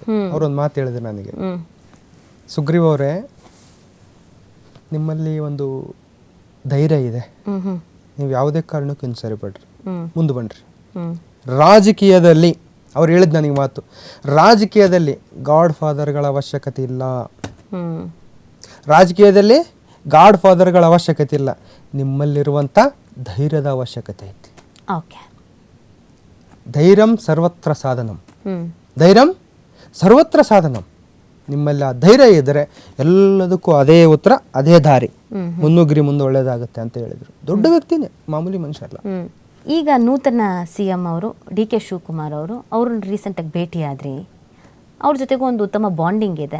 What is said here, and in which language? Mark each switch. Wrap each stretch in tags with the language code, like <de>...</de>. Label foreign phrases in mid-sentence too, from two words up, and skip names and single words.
<kn>ಅವರೊಂದು ಮಾತು ಹೇಳಿದ್ರು ನನಗೆ, ಸುಗ್ರೀವ್ ಅವರೇ, ನಿಮ್ಮಲ್ಲಿ ಒಂದು ಧೈರ್ಯ ಇದೆ, ನೀವು ಯಾವುದೇ ಕಾರಣಕ್ಕೂ ಇನ್ನು ಸರಿಪಡ್ರಿ, ಮುಂದೆ ಬನ್ನಿರಿ. ರಾಜಕೀಯದಲ್ಲಿ ಅವ್ರು ಹೇಳಿದ್ ನನಗೆ ಮಾತು, ರಾಜಕೀಯದಲ್ಲಿ ಗಾಡ್ ಫಾದರ್ಗಳ ಅವಶ್ಯಕತೆ ಇಲ್ಲ. ರಾಜಕೀಯದಲ್ಲಿ ಗಾಡ್ ಫಾದರ್ಗಳ ಅವಶ್ಯಕತೆ ಇಲ್ಲ, ನಿಮ್ಮಲ್ಲಿರುವಂಥ ಧೈರ್ಯದ ಅವಶ್ಯಕತೆ ಐತಿ. ಓಕೆ,</kn> <sa>ಧೈರ್ಯಂ ಸರ್ವತ್ರ ಸಾಧನಂ, ಧೈರ್ಯಂ ಸರ್ವತ್ರ ಸಾಧನಂ.</sa> <kn>ನಿಮ್ಮಲ್ಲಿ ಆ ಧೈರ್ಯ ಇದ್ದರೆ ಎಲ್ಲದಕ್ಕೂ ಅದೇ ಉತ್ತರ, ಅದೇ ದಾರಿ, ಮುನ್ನುಗ್ರಿ, ಮುಂದೆ ಒಳ್ಳೇದಾಗುತ್ತೆ ಅಂತ ಹೇಳಿದ್ರು. ದೊಡ್ಡ ವ್ಯಕ್ತಿನೇ, ಮಾಮೂಲಿ ಮನುಷ್ಯ ಅಲ್ಲ. ಈಗ ನೂತನ CM ಅವರು DK ಶಿವಕುಮಾರ್ ಅವ್ರನ್ನ ರೀಸೆಂಟಾಗಿ ಭೇಟಿಯಾದ್ರಿ. ಅವ್ರ ಜೊತೆಗೂ ಒಂದು ಉತ್ತಮ ಬಾಂಡಿಂಗ್ ಇದೆ.</kn>